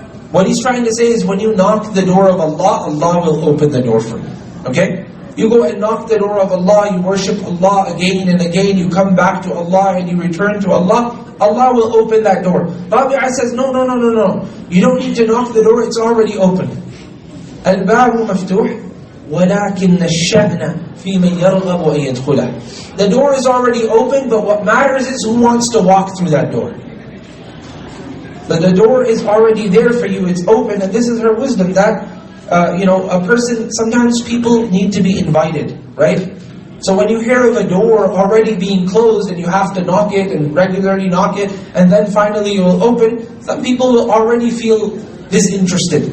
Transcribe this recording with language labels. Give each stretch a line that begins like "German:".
English: What he's trying to say is, when you knock the door of Allah, Allah will open the door for you. Okay? You go and knock the door of Allah, you worship Allah again and again, you come back to Allah and you return to Allah, Allah will open that door. Rabi'ah says, no. You don't need to knock the door, it's already open.
Arabic: Al-babu maftuh, وَلَكِنَّ الشَّأْنَ فِي مَنْ يَرْغَبُ أَن يَدْخُلَهُ.
English: The door is already open, but what matters is who wants to walk through that door. But the door is already there for you, it's open, and this is her wisdom, that a person, sometimes people need to be invited, right? So when you hear of a door already being closed and you have to knock it and regularly knock it, and then finally you will open, some people will already feel disinterested.